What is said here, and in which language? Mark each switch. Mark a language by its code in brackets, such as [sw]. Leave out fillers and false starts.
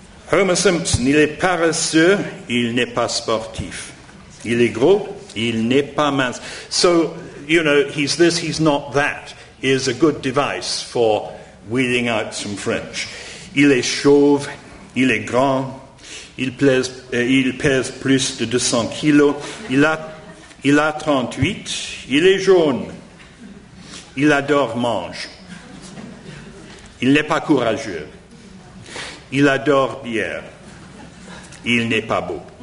[fr] Homer Simpson, il est paresseux, il n'est pas sportif. Il est gros, il n'est pas mince. [en] So, he's this, he's not that, is a good device for weeding out some French. [fr] Il est chauve, il est grand, il pèse plus de 200 kilos, il a 38, il est jaune, il adore manger, il n'est pas courageux, il adore bière, il n'est pas beau.